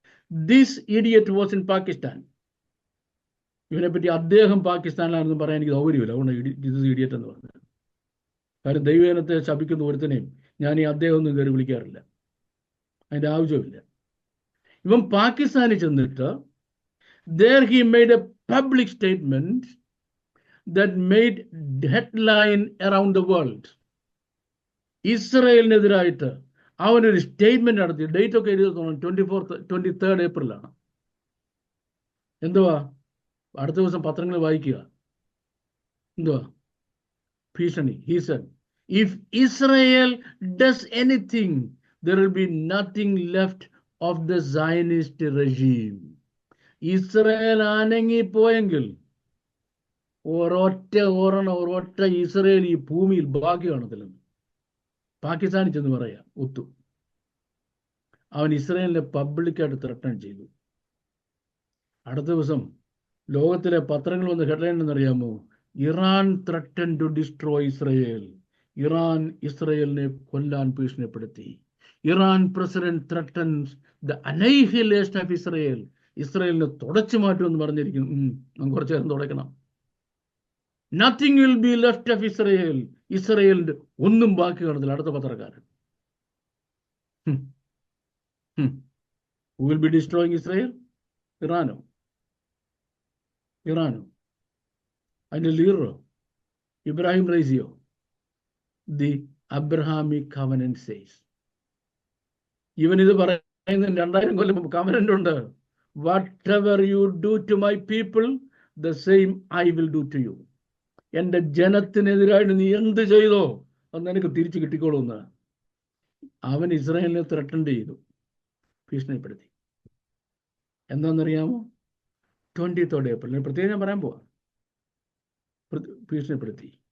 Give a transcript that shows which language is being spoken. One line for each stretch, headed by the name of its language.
English: This idiot was in Pakistan.
Malayalam: ഇവനെപ്പറ്റി അദ്ദേഹം പാകിസ്ഥാനിലാണെന്ന് പറയാൻ എനിക്ക് സൗകര്യമില്ല. അതുകൊണ്ട് ദിസ് ഇഡിയറ്റ് എന്ന് പറഞ്ഞത്. കാരണം ദൈവജനത്തെ ശപിക്കുന്ന ഒരുത്തനെയും ഞാൻ ഈ അദ്ദേഹം ഒന്നും കയറി വിളിക്കാറില്ല. അതിൻ്റെ ആവശ്യമില്ല. ഇവൻ പാകിസ്ഥാനിൽ ചെന്നിട്ട്
English: there he made a public statement that made headline around the world.
Malayalam: ഇസ്രയേലിനെതിരായിട്ട് അവനൊരു സ്റ്റേറ്റ്മെന്റ് നടത്തി. ഡേറ്റ് ഒക്കെ എഴുതി 23rd ഏപ്രിലാണ്. എന്തുവാ? അടുത്ത ദിവസം പത്രങ്ങൾ വായിക്കുക. എന്തുവാ? ഭീഷണി.
English: He said, if Israel does anything, there will be nothing left of the Zionist regime.
Malayalam: Israel അനങ്ങിപ്പോയെങ്കിൽ ഒരൊറ്റ ഇസ്രയേൽ ഈ ഭൂമിയിൽ ബാക്കി കാണത്തില്ലെന്ന് പാകിസ്ഥാനിൽ ചെന്ന് പറയാ. ഒത്തു അവൻ ഇസ്രയേലിനെ പബ്ലിക്കായിട്ട് ത്രട്ടൺ ചെയ്തു. അടുത്ത ദിവസം ലോകത്തിലെ പത്രങ്ങൾ വന്ന് ഹെഡ്ലൈൻ എന്നറിയാമോ?
English: Iran threaten to destroy Israel.
Malayalam: Iran ഇസ്രയേലിനെ കൊല്ലാൻ ഭീഷണിപ്പെടുത്തി.
English: Iran president threatens the annihilation of Israel.
Malayalam: ഇസ്രയേലിനെ തുടച്ചു മാറ്റുമെന്ന് പറഞ്ഞിരിക്കുന്നു. നമുക്ക് കുറച്ചു നേരം തുടയ്ക്കണം.
English: Nothing will be left of Israel.
Malayalam: ഇസ്രയേലിന്റെ ഒന്നും ബാക്കി കാണത്തില്ല. അടുത്ത പത്രക്കാരൻ.
English: Who will be destroying Israel? ഇറാനോ?
Malayalam: അതിന്റെ ലീഡറോ? Ibrahim റൈസിയോ?
English: The Abrahamic covenant says.
Malayalam: ഇവൻ ഇത് പറയുന്ന 2000 കൊല്ലം മുമ്പ് കവനന്റ് ഉണ്ട്.
English: Whatever you do to my people, the same I will do to you.
Malayalam: എൻ്റെ ജനത്തിനെതിരായിട്ട് നീ എന്ത് ചെയ്തോ അത് എനിക്ക് തിരിച്ചു കിട്ടിക്കോളൂന്ന് അവൻ ഇസ്രായേലിനെ ത്രട്ടൺ ചെയ്തു, ഭീഷണിപ്പെടുത്തി. എന്താണെന്നറിയാമോ? 23rd ഏപ്രിൽ പ്രത്യേകം ഞാൻ പറയാൻ പോവാ. ഭീഷണിപ്പെടുത്തി.